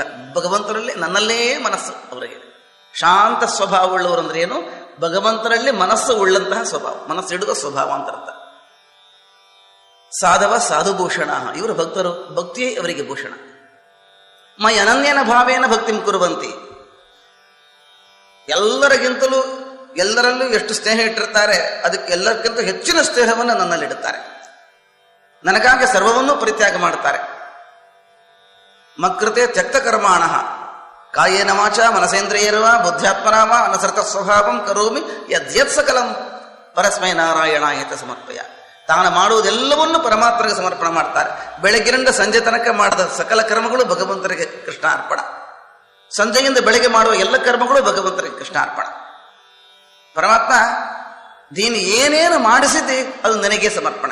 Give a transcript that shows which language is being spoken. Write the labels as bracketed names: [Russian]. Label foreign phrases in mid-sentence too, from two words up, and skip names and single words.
[Kannada] ಭಗವಂತರಲ್ಲಿ ನನ್ನಲ್ಲೇ ಮನಸ್ಸು ಅವರಿಗೆ. ಶಾಂತ ಸ್ವಭಾವ ಉಳ್ಳವರು ಅಂದ್ರೆ ಏನು? ಭಗವಂತರಲ್ಲಿ ಮನಸ್ಸು ಉಳ್ಳಂತಹ ಸ್ವಭಾವ, ಮನಸ್ಸಿಡುವ ಸ್ವಭಾವ ಅಂತ ಅರ್ಥ. [Sanskrit] ಸಾಧವ ಸಾಧುಭೂಷಣ, [Kannada] ಇವರು ಭಕ್ತರು, ಭಕ್ತಿಯೇ ಅವರಿಗೆ ಭೂಷಣ. [Sanskrit] ಮೈ ಅನನ್ಯನ ಭಾವೇನ ಭಕ್ತಿಂ ಕುರುವಂತಿ, [Kannada] ಎಲ್ಲರಿಗಿಂತಲೂ ಎಲ್ಲರಲ್ಲೂ ಎಷ್ಟು ಸ್ನೇಹ ಇಟ್ಟಿರ್ತಾರೆ, ಅದಕ್ಕೆ ಎಲ್ಲರಿಗಿಂತ ಹೆಚ್ಚಿನ ಸ್ನೇಹವನ್ನು ನನ್ನಲ್ಲಿಡುತ್ತಾರೆ. ನನಗಾಗಿ ಸರ್ವವನ್ನೂ ಪರಿತ್ಯಾಗ ಮಾಡುತ್ತಾರೆ. [Sanskrit] ಮಕೃತೆ ತ್ಯಕ್ತ ಕರ್ಮಾಣ ಕಾಯೇನ ವಾಚ ಮನಸೇಂದ್ರಿಯರ್ವ ಬುದ್ಧ್ಯಾತ್ಮನಾವ ಅನಸೃತ ಸ್ವಭಾವಂ ಕರೋಮಿ ಯದ್ಯತ್ ಸಕಲಂ ಪರಸ್ಮೈ ನಾರಾಯಣಾಯತ ಸಮರ್ಪಯ. [Kannada] ತಾನು ಮಾಡುವುದೆಲ್ಲವನ್ನೂ ಪರಮಾತ್ಮರಿಗೆ ಸಮರ್ಪಣೆ ಮಾಡ್ತಾರೆ. ಬೆಳಗ್ಗಿನಿಂದ ಸಂಜೆ ತನಕ ಮಾಡಿದ ಸಕಲ ಕರ್ಮಗಳು ಭಗವಂತರಿಗೆ ಕೃಷ್ಣಾರ್ಪಣ. ಸಂಜೆಯಿಂದ ಬೆಳಗ್ಗೆ ಮಾಡುವ ಎಲ್ಲ ಕರ್ಮಗಳು ಭಗವಂತರಿಗೆ ಕೃಷ್ಣಾರ್ಪಣ. ಪರಮಾತ್ಮ, ನೀನು ಏನೇನು ಮಾಡಿಸಿದ್ದಿ ಅದು ನನಗೆ ಸಮರ್ಪಣೆ.